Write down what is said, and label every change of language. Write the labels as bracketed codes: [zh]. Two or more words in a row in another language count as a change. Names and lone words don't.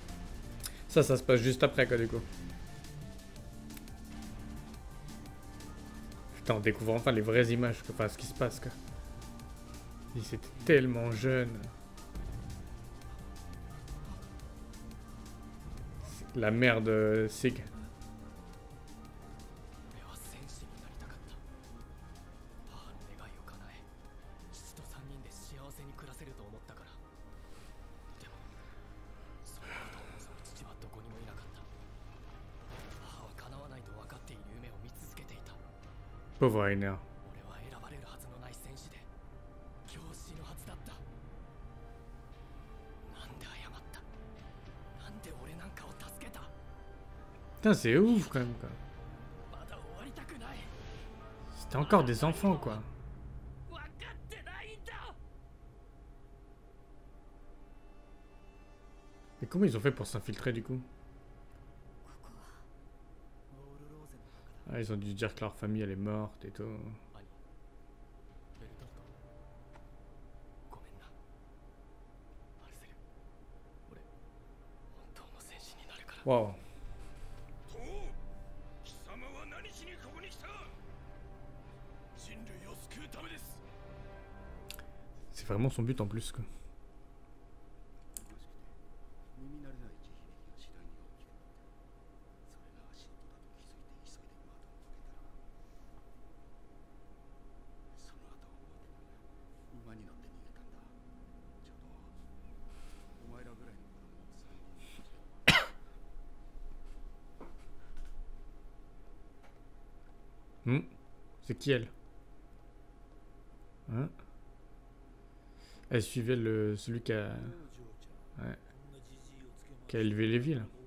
[fr] Ça se passe juste après, quoi, du coup. Putain, on découvre enfin les vraies images, quoi. Enfin, ce qui se passe, quoi. Il était tellement jeune. La mère de Sig. [ja] 俺は戦士になりたかった。母の願いを叶え、父と3人で幸せに暮らせると思ったから。でも、そんなことを望む父はどこにもいなかった。母は叶わないと分かっている夢を見続けていた。 [fr] Pauvre Rainer. [ja] 俺は選ばれるはずのない戦士で、今日死ぬはずだった。なんで謝った？なんで俺なんかを助けた？ [fr] Putain, c'est ouf quand même, quoi. [ja] まだ終わりたくない。 [fr] C'était encore des enfants, quoi. [ja] 分かってないんだ。 [fr] Mais comment ils ont fait pour s'infiltrer, du coup? [ja] ここはウォールローゼの中だ。 [fr] Ah, ils ont dû dire que leur famille, elle est morte et tout. [ja] 兄、ベルトルト、ごめんな。マルセル、俺、本当の戦士になるから。 [fr] Waouh. [ja] 貴様は何しにここに来た？人類を救うためです。 [fr] C'est vraiment son but en plus, quoi. [ja] 耳慣れない慈悲が次第に大きくなってそれが足音だと気づいて急いで窓を開けたらその後を追うて馬に乗って逃げたんだ。ちょうどお前らぐらいの頃の3人の時だ。 [fr] C'est qui elle? Hein? Elle suivait celui qui a... Ouais. Qui a élevé les villes.